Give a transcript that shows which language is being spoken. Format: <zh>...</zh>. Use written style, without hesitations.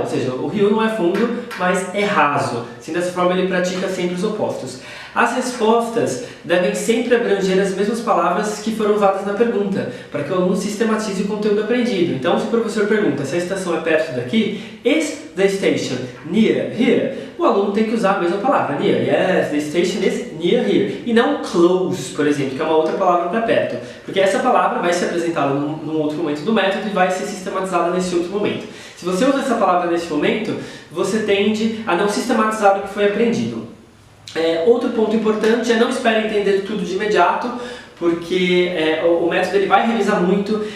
<pt>Ou seja, o rio não é fundo, mas é raso. Assim, dessa forma ele pratica sempre os opostos. As respostas devem sempre abranger as mesmas palavras que foram usadas na pergunta, para que o aluno sistematize o conteúdo aprendido. Então, se o professor pergunta se a estação é perto daqui,</pt> <en>is the station near here?</en> <pt>O aluno tem que usar a mesma palavra, near.</pt> <en>Yes, the station is near here.</en> <pt>E não close, por exemplo, que é uma outra palavra para perto. Porque essa palavra vai ser apresentada num outro momento do método e vai ser sistematizada nesse outro momento. Se você usa essa palavra nesse momento, você tende a não sistematizar o que foi aprendido. Outro ponto importante é não espere entender tudo de imediato, porque o método ele vai revisar muito.</pt>